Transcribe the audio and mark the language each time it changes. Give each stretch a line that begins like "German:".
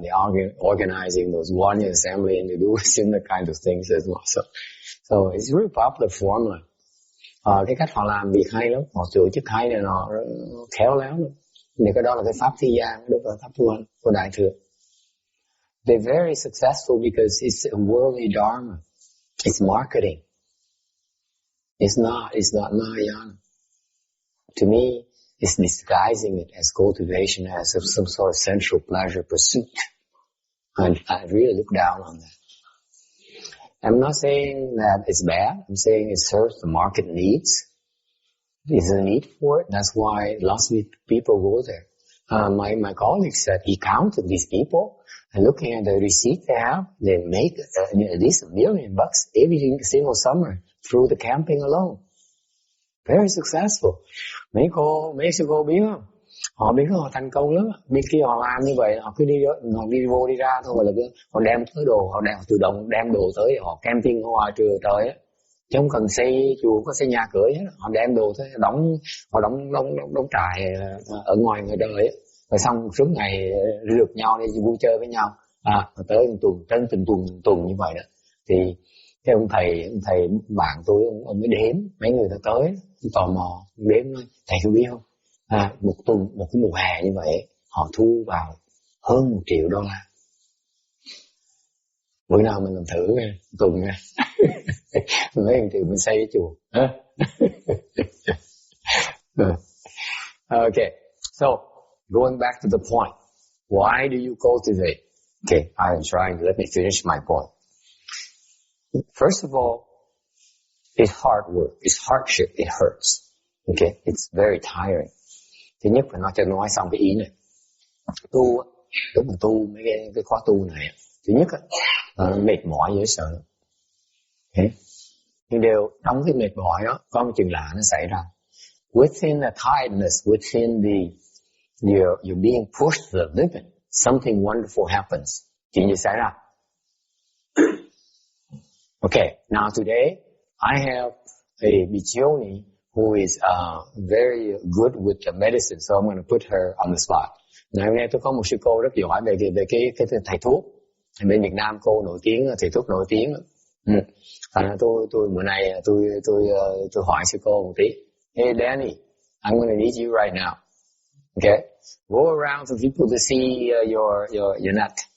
English: They're organizing those one year assembly and they do similar kinds of things as well. So it's a really popular formula.
Vietnamese: Cái cách họ làm việc hay lắm, họ tổ chức hay này nó khéo léo lắm. Thì cái đó là cái pháp thi gian, đó là pháp tu hành của Đại Thừa.
English: They're very successful because it's a worldly dharma. It's marketing. It's not Mahayana. To me, it's disguising it as cultivation, as some sort of sensual pleasure pursuit. And I really look down on that. I'm not saying that it's bad. I'm saying it serves the market needs. There's a need for it. That's why lots of people go there. My colleague said he counted these people, and looking at the receipt they have, they make at least $1 million every single summer through the camping alone. Very successful.
Vietnamese: Mấy sư cô biết không? Họ biết họ thành công lắm. Bên kia họ làm như vậy, họ cứ đi vô đi ra thôi, là họ đem tới đồ, họ tự động đem đồ tới, họ camping ngoài trưa trời á, chứ không cần xây chùa, có xây nhà cửa hết. Họ đem đồ tới, họ đóng trại ở ngoài người đời á, rồi xong suốt ngày rượt nhau đi vui chơi với nhau, tới từng tuần như vậy đó. Thì cái ông thầy bạn tôi, ông mới đếm mấy người ta tới, tò mò đếm nói, thầy có biết không? Một cái mùa hè như vậy họ thu vào hơn $1 triệu. Bữa nào mình làm thử nha, tuần nha. Mình lấy $1 triệu mình xây cái chùa.
English: Okay, so going back to the point, why do you cultivate? Okay, I am trying to let me finish my point. First of all, it's hard work, it's hardship, it hurts. Okay, it's very tiring.
Vietnamese: Thứ nhất phải nói xong cái ý này. Tu, lúc mà tu mấy cái khóa tu này, thứ nhất mệt mỏi dễ sợ. Okay. Nhưng đều trong cái mệt mỏi đó có một chuyện lạ nó xảy ra.
English: Within the tiredness, within you're being pushed to the limit, something wonderful happens.
Vietnamese: Chuyện gì xảy ra?
English: Okay, now today I have a Bichioni who is very good with the medicine, so I'm going to put her on the spot.
Vietnamese: Ngày hôm nay tôi có một sư cô rất giỏi về cái thầy thuốc. Bên Việt Nam cô nổi tiếng, thầy thuốc nổi tiếng. Thành ra tôi bữa nay tôi hỏi sư cô một tí.
English: Hey Danny, I'm going to need you right now. Okay, go around for people to see your nut.